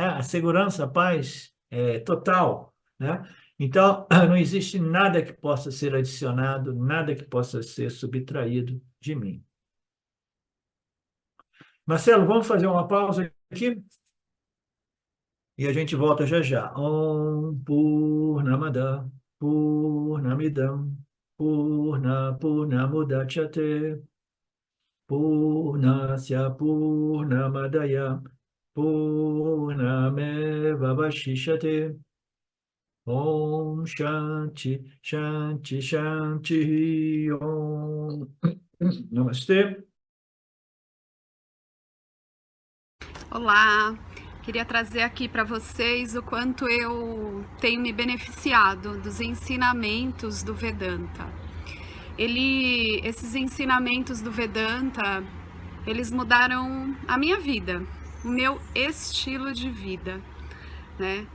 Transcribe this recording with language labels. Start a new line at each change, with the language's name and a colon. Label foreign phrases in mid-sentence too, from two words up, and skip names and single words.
Portuguese: A segurança, a paz é total, né? Então, não existe nada que possa ser adicionado, nada que possa ser subtraído de mim. Marcelo, vamos fazer uma pausa aqui e a gente volta já já.
Sanskrit: Om Purnamada Purnamidam Purnamudachyate Purnasya Purnamadaya Purnameva Vashishyate Om Shanti, Shanti, Shanti, Om.
Portuguese: Namastê. Olá, queria trazer aqui para vocês o quanto eu tenho me beneficiado dos ensinamentos do Vedanta. Esses ensinamentos do Vedanta, eles mudaram a minha vida, o meu estilo de vida, né?